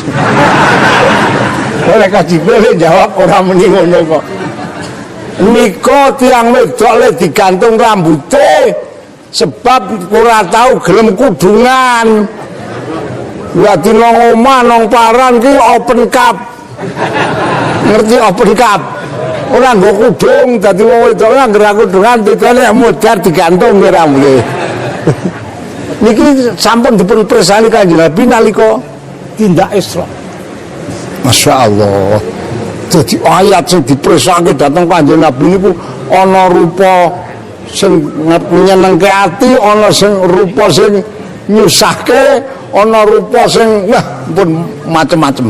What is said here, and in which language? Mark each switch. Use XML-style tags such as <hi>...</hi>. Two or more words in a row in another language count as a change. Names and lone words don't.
<jv>Malaikat Jibril jawab ora muni ngono kok. Nika tiyang wedok le digantung rambute sebab ora tahu gelem kudungan. Dadi nang omah nang paran ki</jv> <en>open cup.</en> <jv>Ngerti</jv> <en>open cup?</en> <jv>Ora nggo kudung dadi wong wedok anggere kudungan ditene modar digantung ke rambute. Niki sampun dipun pirsani Kanjeng Nabi nalika tindak Isra.</jv> <ar>Masyaallah.</ar> <jv>Dadi ayat sing dipirsake dhateng Kanjeng Nabi niku ana rupa sing nyenengke ati, ana sing rupa sing nyusahke, ana rupa sing wah pun macem-macem.</jv>